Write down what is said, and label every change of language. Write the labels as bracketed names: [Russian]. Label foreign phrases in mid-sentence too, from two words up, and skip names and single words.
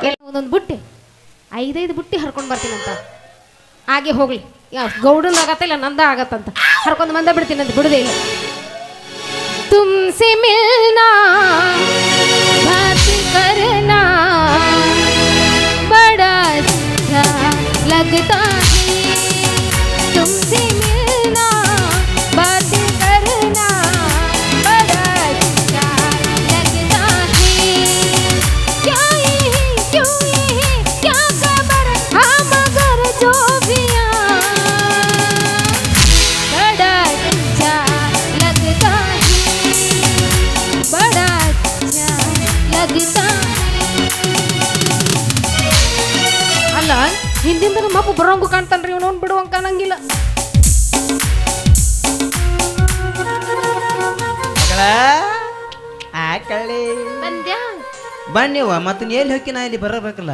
[Kannada] ಒಂದೊಂದು ಬುಟ್ಟಿ 5 ಬುಟ್ಟಿ ಹರ್ಕೊಂಡು ಬರ್ತೀನಂತ. ಹಾಗೆ ಹೋಗ್ಲಿ, ಯಾವ ಗೌಡನ ಆಗತ್ತ ಇಲ್ಲ ನಂದ ಆಗತ್ತಂತ ಹರ್ಕೊಂಡು ಬಂದ ಬಿಡ್ತೀನಿ ಅಂತ ಬಿಡುದೇ ಇಲ್ಲ. [Hindi] तुमसे मिलना बात करना बड़ा अच्छा लगता है, तुमसे मिलना बात करना बड़ा अच्छा लगता है. क्या ये है क्यों ये है क्या खबर, हाँ मगर जो भी बड़ा अच्छा लगता है, बड़ा अच्छा लगता है. [Kannada] ಅಲ್ಲ ಹಿಂದಿಂದ ನಮ್ಮ ಅಪ್ಪ ಬರೋಂಗು ಕಾಣ್ತಾನ್ರಿ, ಇವನು ಬಿಡುವಂಗ ಕಾಣಂಗಿಲ್ಲ. ಬಂದ್ಯಾ ಬನ್ನಿವ ಮತ್ತೆ ನೀ ಎಲ್ಲಿ ಹೋಗಿ ನಾ ಇಲ್ಲಿ ಬರಬೇಕಲ್ಲ.